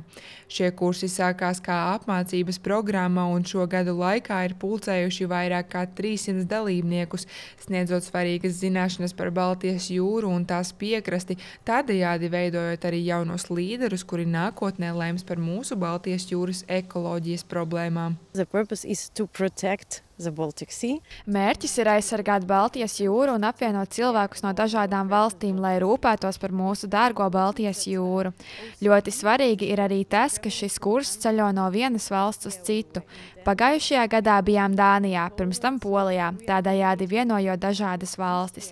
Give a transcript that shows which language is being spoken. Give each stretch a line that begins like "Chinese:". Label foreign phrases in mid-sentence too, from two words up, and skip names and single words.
Latvian: Šie kursi sākās kā apmācības programma un šo gadu laikā ir pulcējuši vairāk kā 300 dalībniekus, sniedzot svarīgas zināšanas par Baltijas jūru un tās piekrasti, tādējādi veidojot arī jaunos līderus, kuri nākotnē lems par mūsu Baltijas jūras ekoloģijas problēmām.
English: The purpose is to protect the Baltic Sea.
Latvian: Mērķis ir aizsargāt Baltijas jūru un apvienot cilvēkus no dažādām valstīm, lai rūpētos par mūsu dārgo Baltijas jūru. Ļoti svarīgi ir arī tas, ka šis kurs ceļo no vienas valsts uz citu. Pagājušajā gadā bijām Dānijā, pirms tam Polijā, tādējādi vienojot dažādas valstis.